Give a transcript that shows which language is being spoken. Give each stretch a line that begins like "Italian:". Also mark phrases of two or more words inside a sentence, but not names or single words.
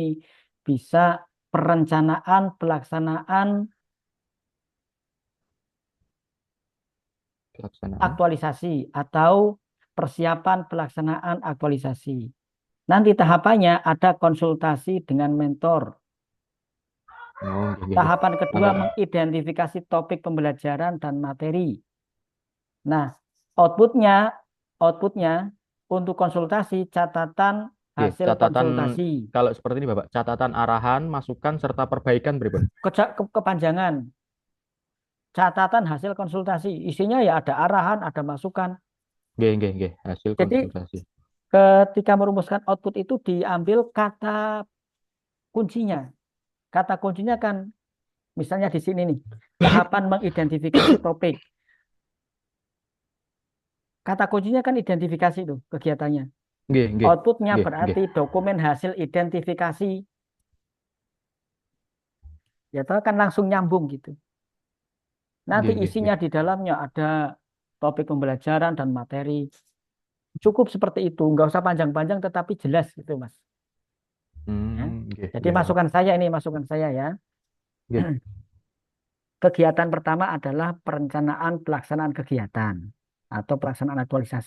Indonesian: Bisa perencanaan, pelaksanaan, pelaksanaan. aktualisasi atau persiapan pelaksanaan aktualisasi. Nanti tahapannya ada konsultasi dengan mentor.
Javanese: Oh, nggih, nggih, nggih.
Indonesian: Tahapan kedua Langkah. mengidentifikasi topik pembelajaran dan materi. Nah, outputnya, outputnya untuk konsultasi catatan Nggih, hasil catatan konsultasi. kalau seperti ini Bapak, catatan arahan, masukan serta perbaikan pripun? Kepanjangan catatan hasil konsultasi. Isinya ya ada arahan, ada masukan.
Javanese: Nggih, nggih, nggih.
Indonesian: Hasil Jadi konsultasi. ketika merumuskan output itu diambil kata kuncinya. Kata kuncinya kan misalnya di sini nih, tahapan mengidentifikasi topik. Kata kuncinya kan identifikasi itu kegiatannya.
Javanese: Nggih, nggih.
Indonesian: Outputnya
Javanese: Nggih, nggih.
Indonesian: berarti dokumen hasil identifikasi. Ya tahu kan langsung nyambung gitu. Nanti
Javanese: Nggih, nggih,
Indonesian: isinya nggih. di dalamnya ada topik pembelajaran dan materi. Cukup seperti itu, nggak usah panjang-panjang tetapi jelas gitu, Mas. Ya. Nggih, Jadi nggih, Bapak. masukan saya ini masukan saya ya. Nggih. Kegiatan pertama adalah perencanaan pelaksanaan kegiatan atau pelaksanaan aktualisasi.